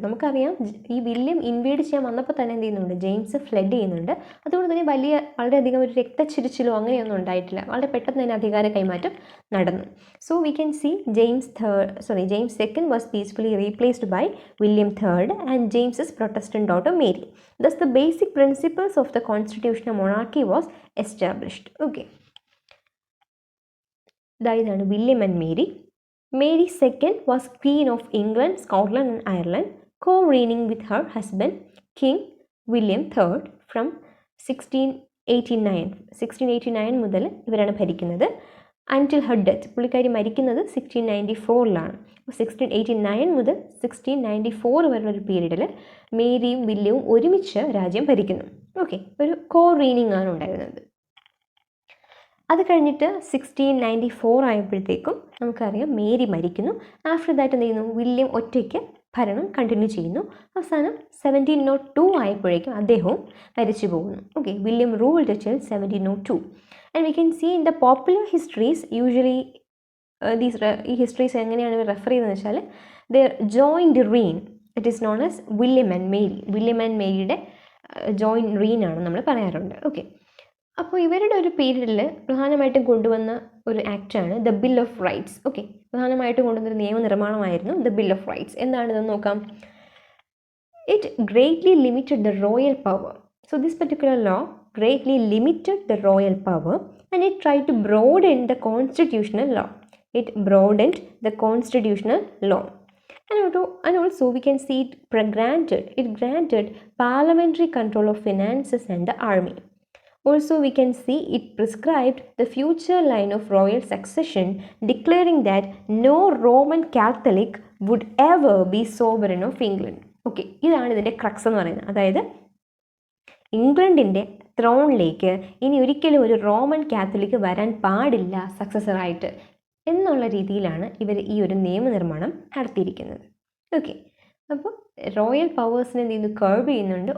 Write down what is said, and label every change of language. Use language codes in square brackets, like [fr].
[ml] നമുക്കറിയാം ഈ William inward ചെയ്യാൻ വന്നപ്പോൾ തന്നെ എന്ത് ചെയ്യുന്നുണ്ട്, ജെയിംസ് ഫ്ലെഡ് ചെയ്യുന്നുണ്ട്. അതുകൊണ്ട് തന്നെ വളരെയധികം ഒരു രക്തച്ചിരിച്ചിലോ അങ്ങനെയൊന്നും ഉണ്ടായിട്ടില്ല, വളരെ പെട്ടെന്ന് തന്നെ അധികാര കൈമാറ്റം നടന്നു. [en] So we can see James second was peacefully replaced by William third and James's Protestant daughter Mary. Thus the basic principles of the constitutional monarchy was established. [ml] Okay, ഇതാണ് William and Mary. [en] Mary II was Queen of England, Scotland and Ireland, co-reigning with her husband King William III from 1689 [ml] മുതൽ ഇവരാണ് ഭരിക്കുന്നത്. [en] until her death. [ml] പുള്ളിക്കാരി മരിക്കുന്നത് 1694 1689 മുതൽ 1694 വരെയുള്ള ഒരു പീരീഡിൽ മേരിയും വില്യവും ഒരുമിച്ച് രാജ്യം ഭരിക്കുന്നു. ഓക്കെ, ഒരു കോ-റീനിങ് ആണ് ഉണ്ടായിരുന്നത്. അത് കഴിഞ്ഞിട്ട് 1694 ആയപ്പോഴത്തേക്കും നമുക്കറിയാം മേരി മരിക്കുന്നു. [en] after that [ml] എന്ത് ചെയ്യുന്നു, വില്യം ഒറ്റയ്ക്ക് ഭരണം കണ്ടിന്യൂ ചെയ്യുന്നു. അവസാനം 1702 ആയപ്പോഴേക്കും അദ്ദേഹവും മരിച്ചു പോകുന്നു. [en] Okay, William ruled till 1702. And we can see in the popular histories usually ഈ histories [ml] എങ്ങനെയാണ് റെഫർ ചെയ്തതെന്ന് വെച്ചാൽ [en] their joint reign, it is known as William and മേരിയുടെ joint reign [ml] ആണ് നമ്മൾ പറയാറുണ്ട്. ഓക്കെ, അപ്പോൾ ഇവരുടെ ഒരു പീരീഡിൽ പ്രധാനമായിട്ടും കൊണ്ടുവന്ന ഒരു ആക്റ്റാണ് the bill of rights. Okay, പ്രധാനമായിട്ടും കൊണ്ടുവന്നൊരു നിയമനിർമ്മാണമായിരുന്നു ദ ബിൽ ഓഫ് റൈറ്റ്സ്. എന്താണിതെന്ന് നോക്കാം. [en] It greatly limited the royal power. So this particular law greatly limited the royal power and it tried to broaden the constitutional law. It broadened the constitutional law. And also we can see it granted parliamentary control of finances and the army. Also we can see it prescribed the future line of royal succession, declaring that no Roman Catholic would ever be sovereign of England. [ml] Okay, ഇതാണ് ഇതിൻ്റെ crux എന്ന് പറയുന്നത്. അതായത് ഇംഗ്ലണ്ടിൻ്റെ ത്രോണിലേക്ക് ഇനി ഒരിക്കലും ഒരു Roman Catholic വരാൻ പാടില്ല സക്സസറായിട്ട് എന്നുള്ള രീതിയിലാണ് ഇവർ ഈ ഒരു നിയമനിർമ്മാണം നടത്തിയിരിക്കുന്നത്. ഓക്കെ, അപ്പോൾ റോയൽ പവേഴ്സിനെ എന്ത് ചെയ്യുന്നു, കർവ് ചെയ്യുന്നുണ്ട്.